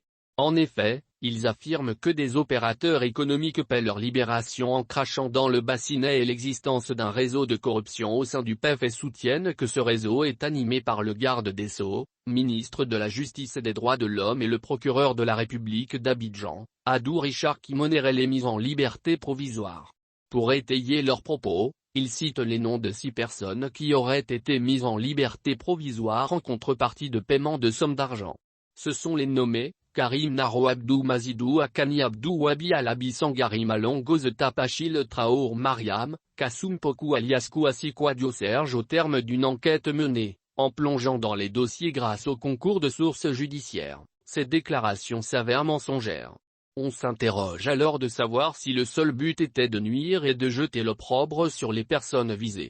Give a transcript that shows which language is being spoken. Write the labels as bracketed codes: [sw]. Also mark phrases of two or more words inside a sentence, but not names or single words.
[fr] En effet, ils affirment que des opérateurs économiques paient leur libération en crachant dans le bassinet et l'existence d'un réseau de corruption au sein du PEF et soutiennent que ce réseau est animé par le garde des Sceaux, ministre de la Justice et des Droits de l'Homme et le procureur de la République d'Abidjan, Adou Richard qui mènerait les mises en liberté provisoire. Pour étayer leurs propos, ils citent les noms de 6 personnes qui auraient été mises en liberté provisoire en contrepartie de paiement de sommes d'argent. Ce sont les nommés Karim Naro Abdou Mazidou Akani Abdou Wabi Alabi Sangari Malong Gozeta Pachil Traor Mariam, Kassoum Pokou alias Kouassi Kouadio Serge au terme d'une enquête menée, en plongeant dans les dossiers grâce au concours de sources judiciaires. Ces déclarations s'avèrent mensongères. On s'interroge alors de savoir si le seul but était de nuire et de jeter l'opprobre sur les personnes visées.